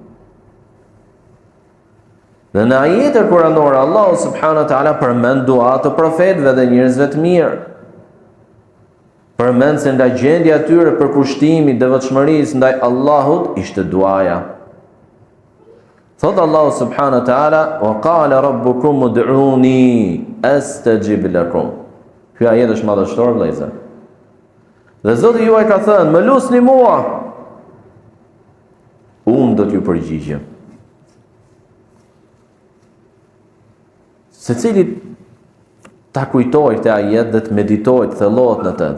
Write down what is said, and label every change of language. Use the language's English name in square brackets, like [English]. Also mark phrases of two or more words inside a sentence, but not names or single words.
[Albanian] Dhe në ajete kuranore Allahu [Arabic] سبحانه وتعالى [Albanian] përmend dua të profetëve dhe njerëzve të mirë. Përmend se nga gjendja e tyre për kushtimin e devotshmërisë ndaj Allahut ishte duaja. [Arabic] Thot الله سبحانه وتعالى وقال ربكم ادعوني أستجب لكم. [Albanian] Ky ajet është madhështor vëllezër. Dhe Zoti juaj ka thënë, më lusni mua, unë do t'ju përgjigjem. Secili ta kujtoj këtë ajet dhe të meditoj, të thellohet në të.